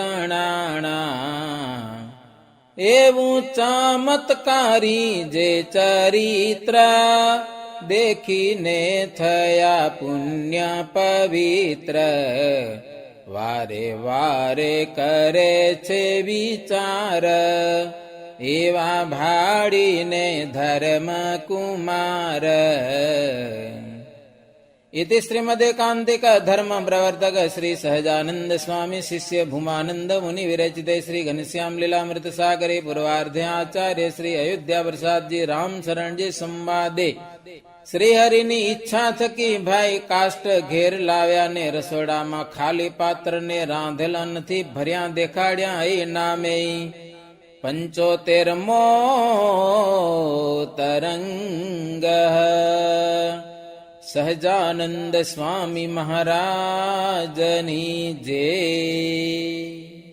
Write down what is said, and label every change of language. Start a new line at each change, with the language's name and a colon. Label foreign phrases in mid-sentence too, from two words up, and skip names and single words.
Gujarati: જણાણા એવું ચમત્કારી જે ચરિત્ર દેખીને થયા પુણ્ય પવિત્ર વારે વારે કરે છે વિચાર એવા ભાડીને ધર્મ કુમાર
Sanskrit: इति श्रीमदेकांतिक धर्म प्रवर्तक श्री सहजानंद स्वामी शिष्य भूमानंद मुनि विरचिते श्री घनश्याम लीलामृत सागरे पूर्वार्धे आचार्य श्री अयोध्या प्रसाद जी राम शरण जी संवादे श्री हरि
Gujarati: ની ઈચ્છા થકી ભાઈ કાષ્ટ ઘેર લાવ્યા ને રસોડામાં ખાલી પાત્ર ને રાંધેલા નથી ભર્યા દેખાડ્યા એ નામે 75મો તરંગ સહજાનંદ સ્વામી મહારાજની જય।